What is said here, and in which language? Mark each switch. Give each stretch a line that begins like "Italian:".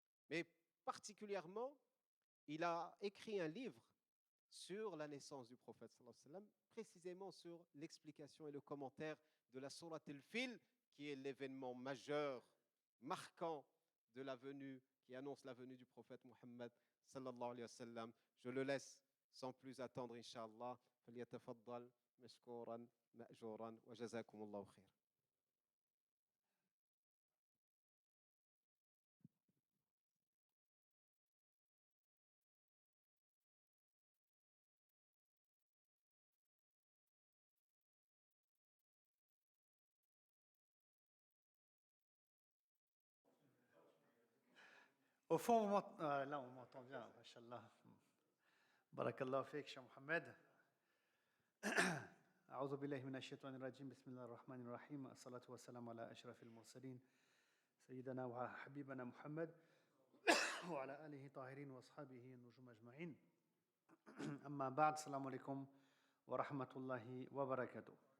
French: Mais particulièrement, il a écrit un livre sur la naissance du prophète sallallahu alayhi wa sallam, précisément sur l'explication et le commentaire de la Surat al-Fil, qui est l'événement majeur, marquant de la venue, qui annonce la venue du prophète Muhammad sallallahu alayhi wa sallam. Je le laisse sans plus attendre, Inch'Allah.
Arabic: فليتفضل مشكورا مأجورا وجزاكم الله خير.
French: Au fond, là on m'entend bien, machallah.
Arabic: Barakallahu fik, Cheikh Mohamed. أعوذ بالله من الشيطان الرجيم بسم الله الرحمن الرحيم الصلاة والسلام على أشرف المرسلين سيدنا وحبيبنا محمد وعلى آله طاهرين وأصحابه النجوم أجمعين أما بعد السلام عليكم ورحمة الله وبركاته.